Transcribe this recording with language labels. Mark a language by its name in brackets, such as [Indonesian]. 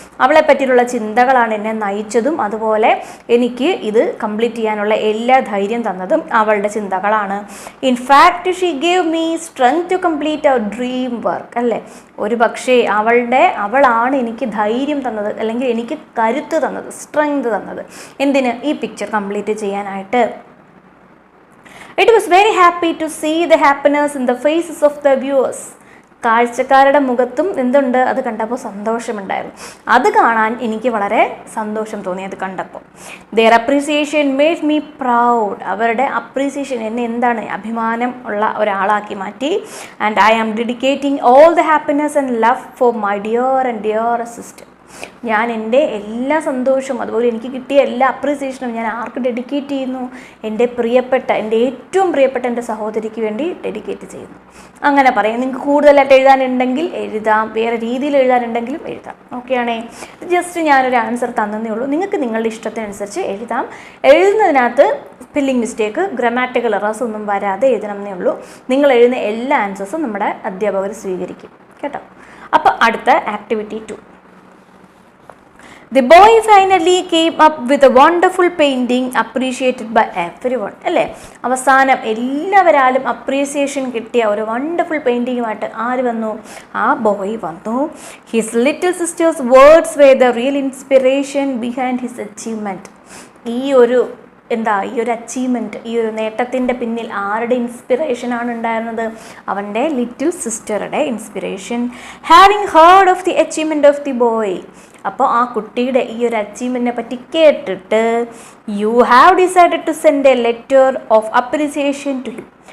[Malayalam] അവളെ പറ്റിയുള്ള ചിന്തകളാണ് എന്നെ നയിച്ചതും അതുപോലെ എനിക്ക് ഇത് കംപ്ലീറ്റ് ചെയ്യാനുള്ള എല്ലാ ധൈര്യം തന്നതും അവളുടെ ചിന്തകളാണ്. [English] In fact she gave me strength to complete our dream work അല്ലേ. [Malayalam] ഒരു പക്ഷേ അവളാണ് എനിക്ക് ധൈര്യം തന്നത്, അല്ലെങ്കിൽ എനിക്ക് കരുത്ത് തന്നത്, സ്ട്രെങ്ത് തന്നത്. എന്തിന്? ഈ പിക്ചർ കംപ്ലീറ്റ് ചെയ്യാനായിട്ട്. [English] It was very happy to see the happiness in the faces of the viewers. [Malayalam] കാഴ്ചക്കാരുടെ മുഖത്തും എന്തുണ്ട്? അത് കണ്ടപ്പോൾ സന്തോഷമുണ്ടായിരുന്നു. അത് കാണാൻ എനിക്ക് വളരെ സന്തോഷം തോന്നി അത് കണ്ടപ്പോൾ. [English] Their appreciation made me proud. [Malayalam] അവരുടെ അപ്രീസിയേഷൻ എന്നെ എന്താണ്? അഭിമാനം ഉള്ള ഒരാളാക്കി മാറ്റി. [English] And I am dedicating all the happiness and love for my dear and dearest sister. [Malayalam] ഞാൻ എൻ്റെ എല്ലാ സന്തോഷവും അതുപോലെ എനിക്ക് കിട്ടിയ എല്ലാ അപ്രീസിയേഷനും ഞാൻ ആർക്ക് ഡെഡിക്കേറ്റ് ചെയ്യുന്നു? എൻ്റെ ഏറ്റവും പ്രിയപ്പെട്ട എൻ്റെ സഹോദരിക്ക് വേണ്ടി ഡെഡിക്കേറ്റ് ചെയ്യുന്നു. അങ്ങനെ പറയും. നിങ്ങൾക്ക് കൂടുതലായിട്ട് എഴുതാനുണ്ടെങ്കിൽ എഴുതാം, വേറെ രീതിയിൽ എഴുതാനുണ്ടെങ്കിലും എഴുതാം. ഓക്കെയാണേ. ജസ്റ്റ് ഞാനൊരു ആൻസർ തന്നേ ഉള്ളൂ. നിങ്ങൾക്ക് നിങ്ങളുടെ ഇഷ്ടത്തിനനുസരിച്ച് എഴുതാം. എഴുതുന്നതിനകത്ത് സ്പെല്ലിംഗ് മിസ്റ്റേക്ക്, ഗ്രാമാറ്റിക്കൽ എറേഴ്സ് ഒന്നും വരാതെ എഴുതണമെന്നേ ഉള്ളൂ. നിങ്ങൾ എഴുതുന്ന എല്ലാ ആൻസേഴ്സും നമ്മുടെ അധ്യാപകർ സ്വീകരിക്കും കേട്ടോ. അപ്പോൾ അടുത്ത activity 2. [English] The boy finally came up with a wonderful painting appreciated by everyone അല്ലേ. [Malayalam] അവസാനം എല്ലാവരാലും അപ്രീസിയേഷൻ കിട്ടിയ ഒരു വണ്ടർഫുൾ പെയിൻറ്റിങ്ങുമായിട്ട് ആര് വന്നു? ആ ബോയ് വന്നു. [English] His little sisters words were the real inspiration behind his achievement. [Malayalam] ഈ ഒരു അച്ചീവ്മെൻറ്റ്, ഈ ഒരു നേട്ടത്തിൻ്റെ പിന്നിൽ ആരുടെ ഇൻസ്പിറേഷനാണ് ഉണ്ടായിരുന്നത്? അവൻ്റെ little സിസ്റ്ററുടെ inspiration. [English] Having heard of the achievement of the boy. [Malayalam] അപ്പോൾ ആ കുട്ടിയുടെ ഈ ഒരു അച്ചീവ്മെൻറ്റിനെ പറ്റി കേട്ടിട്ട് [English] You have decided to send a letter of appreciation to him.